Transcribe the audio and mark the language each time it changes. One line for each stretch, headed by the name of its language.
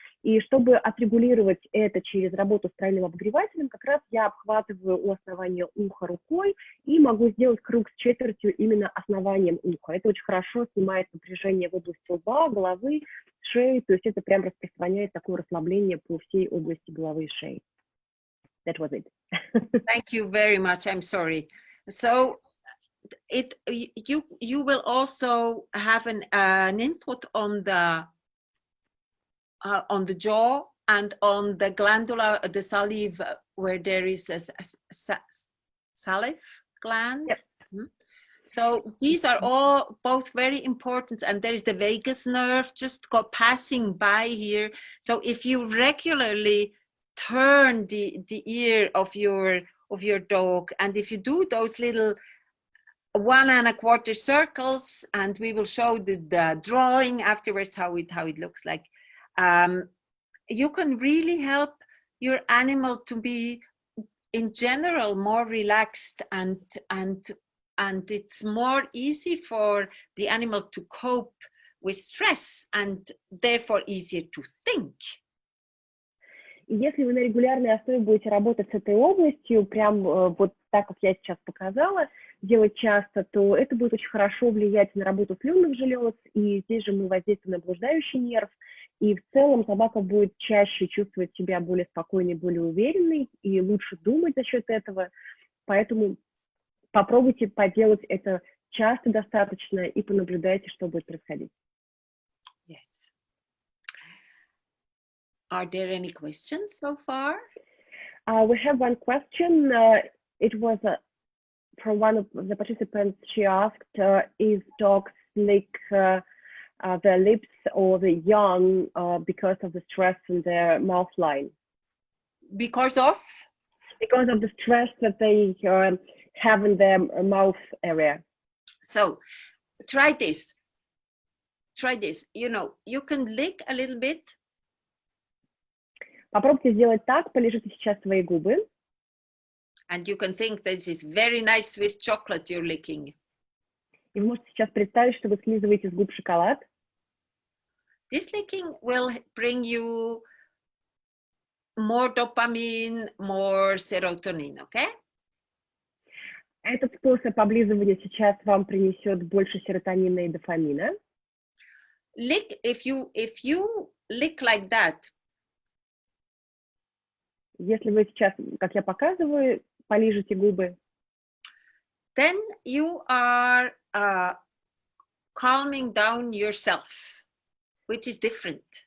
Russian: И чтобы отрегулировать это через работу с тройным обогревателем, как раз я обхватываю у основания уха рукой и могу сделать круг с четвертью именно основанием уха. Это очень хорошо снимает напряжение в области лба, головы, шеи, то есть это прям распространяет такое расслабление по всей области головы и шеи.
English: That was it. Thank you very much. I'm sorry. So you will also have an input on the jaw and on the glandula, the salive, where there is a salive gland. Yep. So these are all both very important, and there is the vagus nerve just passing by here. So if you regularly turn the ear of your dog, and if you do those little 1 1/4 circles, and we will show the drawing afterwards how it looks like, you can really help your animal to be in general more relaxed, and it's more easy for the animal to cope with stress and therefore easier to think.
Russian: И если вы на регулярной основе будете работать с этой областью, прям вот так, как я сейчас показала, делать часто, то это будет очень хорошо влиять на работу слюнных желез, и здесь же мы воздействуем на блуждающий нерв, и в целом собака будет чаще чувствовать себя более спокойной, более уверенной, и лучше думать за счет этого, поэтому попробуйте поделать это часто достаточно и понаблюдайте, что будет происходить.
English: Yes. Are there any questions so far? We have one question. It was from one of the participants. She asked, "Is dogs lick their lips or the young because of the stress in their mouth line?" Because of the stress that they have in their mouth area. So try this. You know, you can lick a little bit.
Russian: Попробуйте сделать так, полежите сейчас свои губы.
English: And you can think this is very nice Swiss chocolate you're licking.
Russian: И вы можете сейчас представить, что вы слизываете с губ шоколад.
English: This licking will bring you more dopamine, more serotonin, okay?
Russian: Этот способ облизывания сейчас вам принесет больше серотонина и дофамина.
English: Lick, if you lick like that.
Russian: Если вы сейчас, как я показываю, полижете губы,
English: then you are calming down yourself, which is different.